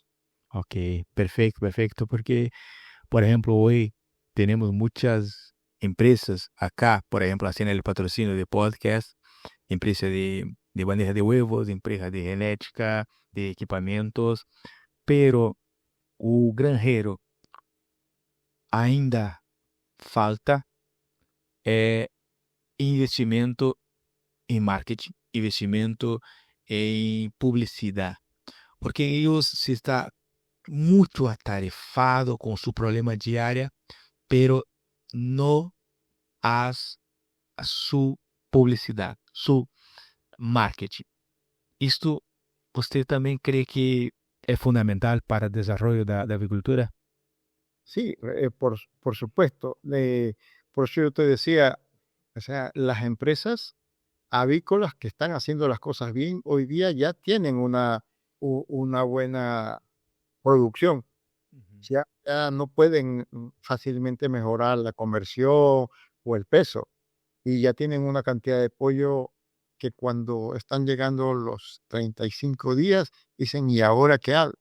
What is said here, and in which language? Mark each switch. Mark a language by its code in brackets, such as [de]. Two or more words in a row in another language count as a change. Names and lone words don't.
[es] ok, perfecto, porque, por ejemplo, hoy tenemos muchas empresas acá, por ejemplo, haciendo el patrocinio de podcast, empresa de bandeja de huevos, empresa de genética, de equipamientos, pero o granjero [pt] ainda falta investimento em marketing, investimento em publicidade, porque [es] ellos se está [pt] muito atarefado com seu problema diário, [es] pero no haz su publicidade, su marketing. [pt] Isto você também crê que é fundamental para o desenvolvimento da agricultura? [es] Sí, por supuesto. Por eso yo te decía, o sea, las empresas avícolas que están haciendo las cosas bien, hoy día ya tienen una buena producción. Ya no pueden fácilmente mejorar la conversión o el peso, y ya tienen una cantidad de pollo que cuando están llegando los 35 días dicen, ¿y ahora qué hago?